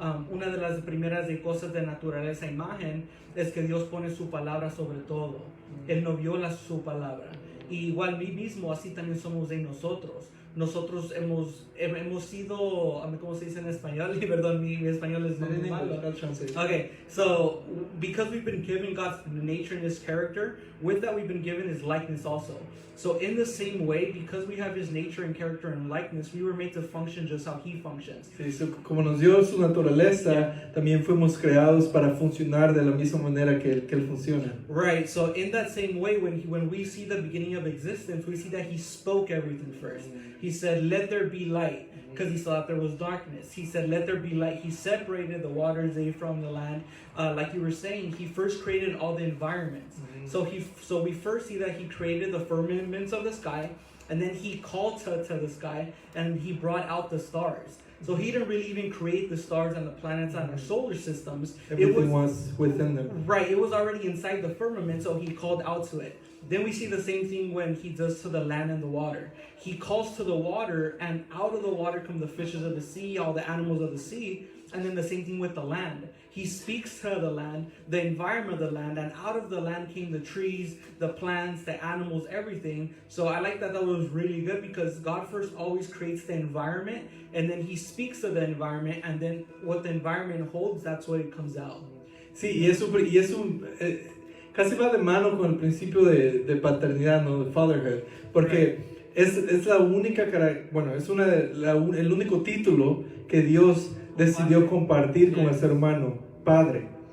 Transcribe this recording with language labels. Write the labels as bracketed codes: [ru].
[es] Una de las primeras cosas de naturaleza imagen es que Dios pone su palabra sobre todo. Él no viola su palabra. Y igual mí mismo, así también somos de nosotros. Nosotros hemos sido, ¿cómo se dice en español? Perdón, mi español es muy malo. [en] Okay, so because we've been given God's nature and His character, with that we've been given His likeness also. So in the same way, because we have His nature and character and likeness, we were made to function just how He functions. [es] Sí, como nos dio su naturaleza, también fuimos creados para funcionar de la misma manera que él funciona. [en] Right, so in that same way, when we see the beginning of existence, we see that He spoke everything first. He said, let there be light, because He thought there was darkness. He said, let there be light. He separated the waters from the land. Like you were saying, He first created all the environments. So we first see that He created the firmaments of the sky, and then He called to the sky, and He brought out the stars. So He didn't really even create the stars and the planets and our solar systems. Everything was within them. Right, it was already inside the firmament, so He called out to it. Then we see the same thing when He does to the land and the water. He calls to the water, and out of the water come the fishes of the sea, all the animals of the sea, and then the same thing with the land. He speaks to the land, the environment of the land, and out of the land came the trees, the plants, the animals, everything. So I like that was really good, because God first always creates the environment, and then He speaks to the environment, and then what the environment holds, that's what it comes out. [es] Sí, y eso casi va de mano con el principio de paternidad, ¿no? De fatherhood, porque es la única, bueno, es el único título que Dios decidió compartir con el ser humano, Padre.